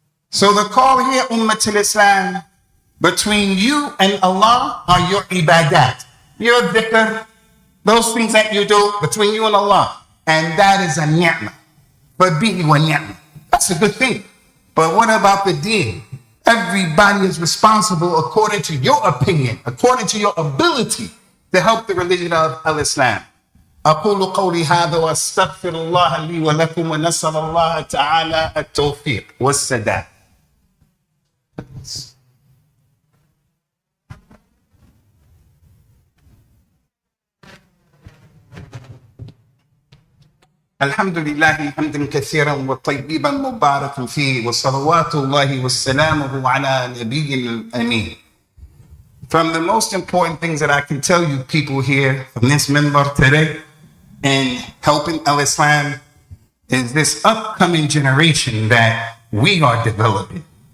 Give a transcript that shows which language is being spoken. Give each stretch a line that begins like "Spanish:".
English: So the call here, Ummatul Islam, between you and Allah are your ibadat, your dhikr, those things that you do between you and Allah. And that is a ni'mah. But be wa ni'mah. That's a good thing. But what about the deen? Everybody is responsible according to your opinion, according to your ability to help the religion of Al-Islam.
Arabic: أقول قولي هذا وأستغفر الله لي ولكم ونسأل الله تعالى التوفيق والسداد. الحمد لله حمدا كثيرا وطيبا مباركا فيه وصلوات الله وسلامه على نبي الأمين.
English: From the most important things that I can tell you people here from this member today in helping Al-Islam is this upcoming generation that we are developing.